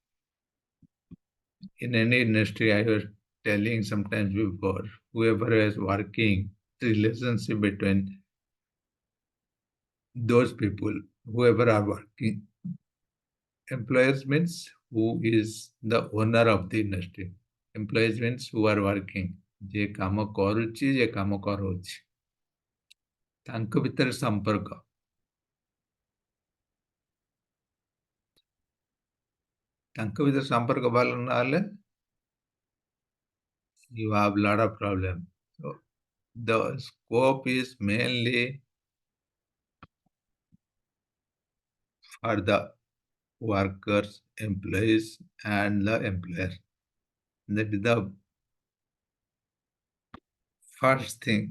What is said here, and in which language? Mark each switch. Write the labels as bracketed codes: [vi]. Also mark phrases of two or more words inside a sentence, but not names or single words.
[en] In any industry, I was telling sometimes before, whoever is working, the relationship between those people, whoever are working. Employers means who is the owner of the industry. Employees means who are working. [or] ଯେ କାମ କରୁଛି, ଯେ କାମ କରାଉଛି, ତାଙ୍କ ଭିତରେ ସମ୍ପର୍କ, ତାଙ୍କ ଭିତରେ ସମ୍ପର୍କ ଭଲ ନହେଲେ [en] you have lot of problem. So the scope is mainly for the workers, employees, and the employer. That is the first thing.